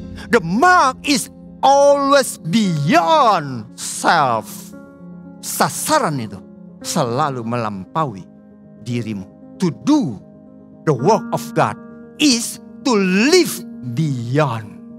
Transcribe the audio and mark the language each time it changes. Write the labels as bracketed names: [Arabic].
[English] The mark is always beyond self. [Indonesian] Sasaran itu selalu melampaui dirimu. [English] To do the work of God is to live beyond.